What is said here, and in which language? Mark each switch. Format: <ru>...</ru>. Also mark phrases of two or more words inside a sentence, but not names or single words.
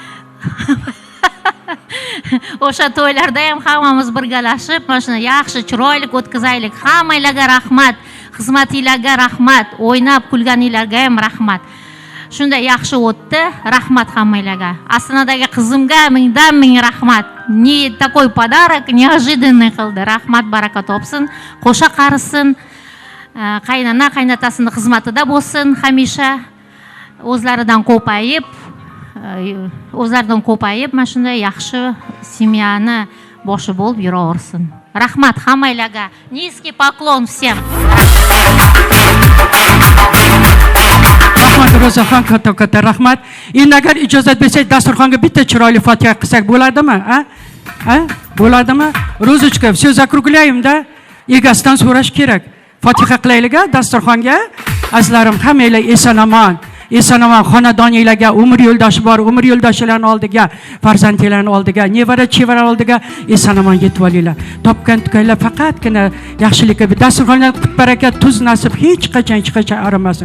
<uz>O'sha to'ylarda ham hammamiz birgalashib, mana shuni yaxshi chiroyli o'tkazaylik. Hammalarga rahmat, xizmatingizga rahmat, o'ynab kulganingizga ham rahmat. Shunda yaxshi o'tdi. Rahmat hammalarga. Asnadagi qizimga mingdan ming rahmat.</uz> <ru>Ne такой подарок неожиданный qildi.</ru> <uz>Rahmat, baraka topsin, qo'sha qarisin. Qaynona qaynatasini xizmatida bo'lsin hamisha. O'zlaridan ko'payib, mana shunday yaxshi семьяni boshi bo'lib yuraversin. Rahmat hammalarga.</uz> <ru>Низкий поклон всем.</ru> <uz>Rahmat Ro'zaxon, katta rahmat. Endi agar ijozat bersangiz, dasturxonga bitta chiroyli Fotiha qilsak bo'ladimi? Bo'ladimi? Ro'zichka,</uz> <ru>все закругляем-da.</ru> <uz>Egasidan so'rash kerak. Fotiha qilaylik dasturxonga. Azizlarim, hammanglar eson-omon. Eson-omon xonadoningizga, umr yo'ldoshi bor, umr yo'ldoshilarning oldiga, farzandlarning oldiga, nevara-chevara oldiga eson-omon yetib olinglar. Topgan tukanlar faqatgina yaxshilikka, dasturxonlar qut baraka, tuz nasib hech qachon arimasin.</uz>